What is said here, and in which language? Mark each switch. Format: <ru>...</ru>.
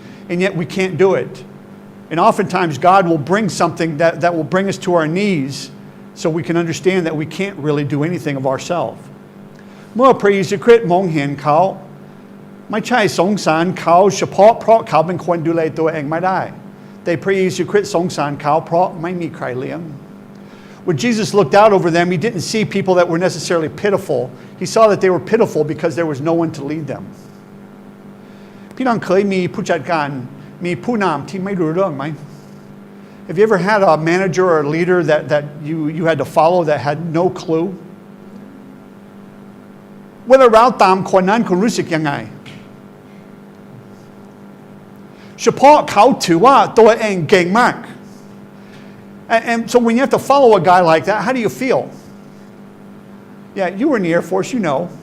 <en>and yet we can't do it and oftentimes God will bring something that will bring us to our knees so we can understand that we can't really do anything of ourselves</en> <th>เมื่อพระเยซูคริสต์มองเห็นเขาไม่ใช่สงสารเขาเฉพาะเพราะเขาเป็นคนดูแลตัวเองไม่ได้แต่พระเยซูคริสต์สงสารเขาเพราะไม่มีใครเลี้ยง</th> <en>When Jesus looked out over them, he didn't see people that were necessarily pitiful. He saw that they were pitiful because there was no one to lead them.</en> <th>พี่น้องเคยมีผู้จัดการมีผู้นำที่ไม่รู้เรื่องไหม</th> <en>Have you ever had a manager or a leader that you had to follow that had no clue?</en> <th>เวลาเราตามคนนั้นคุณรู้สึกยังไงเฉพาะเขาถือว่าตัวเองเก่งมาก</th> <en>and so when you have to follow a guy like that how do you feel yeah you were in the Air Force you know</en>